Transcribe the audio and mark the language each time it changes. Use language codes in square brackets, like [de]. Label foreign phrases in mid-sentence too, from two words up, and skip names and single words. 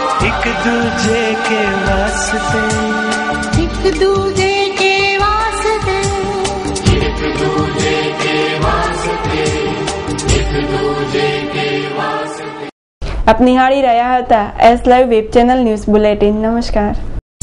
[hi] एक दूजे के वास्ते, एक दूजे के वास्ते, एक दूजे के वास्ते, एक दूजे के वास्ते। [gu] આપ નિહાળી રહ્યા હતા એસ લાઈવ વેબ ચેનલ [en] news bulletin. [gu] નમસ્કાર.